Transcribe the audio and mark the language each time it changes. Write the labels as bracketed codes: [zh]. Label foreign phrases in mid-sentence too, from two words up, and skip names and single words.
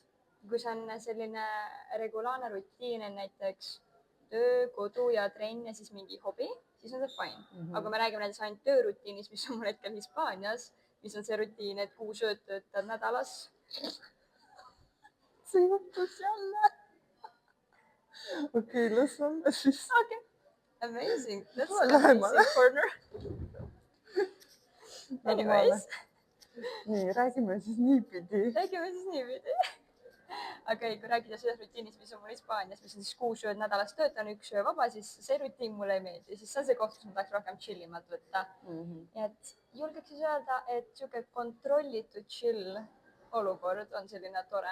[et] Kui see on selline regulaarne rutiin, näiteks töö, kodu ja trenn ja siis mingi hobi, siis on see fine. Aga kui me räägime näiteks ainult töörutiinist, mis on mul hetkel Hispaanias, mis on see rutiin, et 6 ööd töötad nädalas. See juhtus jälle. Okei, las olla siis. [en] Okay. Amazing. That's amazing corner. [et] Anyways. Nii, räägime siis niipidi. Aga kui rääkida sellest rutiinist, mis on mul Hispaanias, mis on siis 6 ööd nädalas töötan, 1 öö vaba, siis see rutiin mulle ei meeldi. Siis see on see koht, kus ma tahaks rohkem chillimat võtta. Ja et julgeks siis öelda, et siuke kontrollitud chill olukord on selline tore.